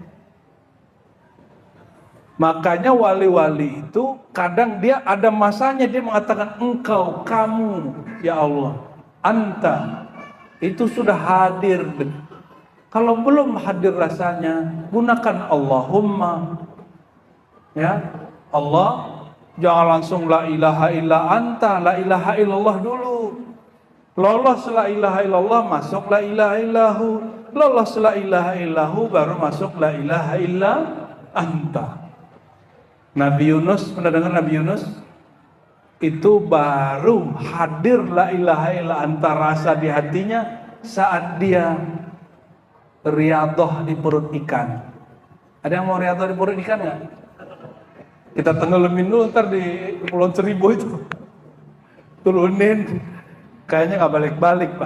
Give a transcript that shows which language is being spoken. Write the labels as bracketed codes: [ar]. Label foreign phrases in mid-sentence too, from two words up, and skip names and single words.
[id] Makanya wali-wali itu kadang dia ada masanya dia mengatakan engkau, kamu, [ar] يا الله, [id] anta. Itu sudah hadir. Kalau belum hadir rasanya, gunakan Allahumma. [ar] يا الله, [id] jangan langsung [ar] لا إله إلا أنت، لا إله إلا الله [id] dulu. Lolos [ar] لا إله إلا الله, [id] masuk [ar] لا إله إلا هو. [id] Lolos [ar] لا إله إلا هو, [id] baru masuk [ar] لا إله إلا أنت. [id] Nabi Yunus, pernah dengar Nabi Yunus? Itu baru hadir [ar] لا إله إلا أنت [id] rasa di hatinya saat dia riadoh di perut ikan. Ada yang mau riadoh di perut ikan nggak? Kita tenggelamin dulu ntar di Pulau Seribu itu. Turunin. Kayaknya nggak balik-balik, Pak.